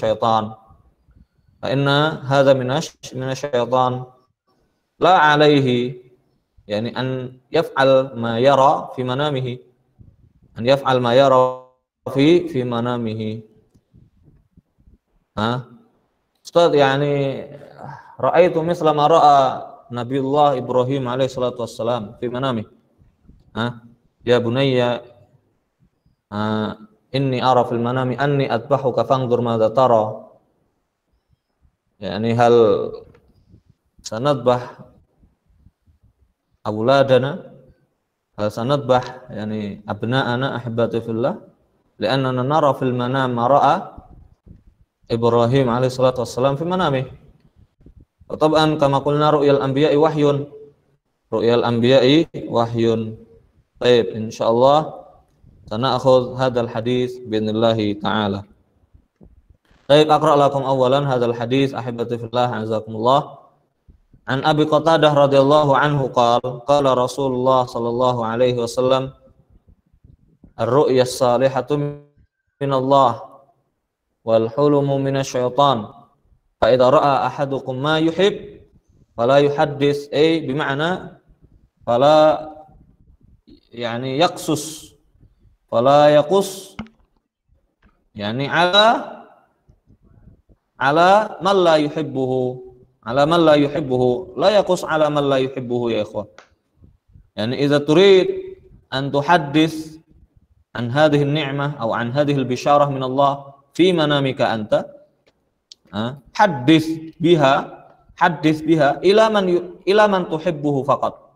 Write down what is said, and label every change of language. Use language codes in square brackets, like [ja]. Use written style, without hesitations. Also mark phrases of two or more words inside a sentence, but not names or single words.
[ar] من الشيطان لا عليه يعني أن يفعل ما يرى في منامه أستاذ يعني رأيت مثل ما رأى نبي الله إبراهيم عليه الصلاة والسلام في منامي. يا بني إني أرى في المنام أني أذبحك فانظر ماذا ترى. يعني هل سنذبح أولادنا هل سنذبح يعني أبناءنا أحبتي في الله لأننا نرى في المنام ما رأى إبراهيم عليه الصلاة والسلام في منامه. طبعا كما قلنا رؤيا الأنبياء وحي. Baik إن شاء الله سنأخذ هذا الحديث بإذن الله تعالى. Baik أقرأ لكم أولا هذا الحديث أحبتي في الله أعزكم الله. عن أبي قتادة رضي الله عنه قال رسول الله صلى الله عليه وسلم الرؤيا الصالحة من الله والحلم من الشيطان فإذا رأى أحدكم ما يحب فلا يحدث بمعنى فلا يعني يقصص فلا يقص يعني على من لا يحبه لا يقص على من لا يحبه يا إخوان. يعني إذا تريد أن تحدث عن هذه النعمة أو عن هذه البشارة من الله في منامك أنت حدث بها إلى من تحبه فقط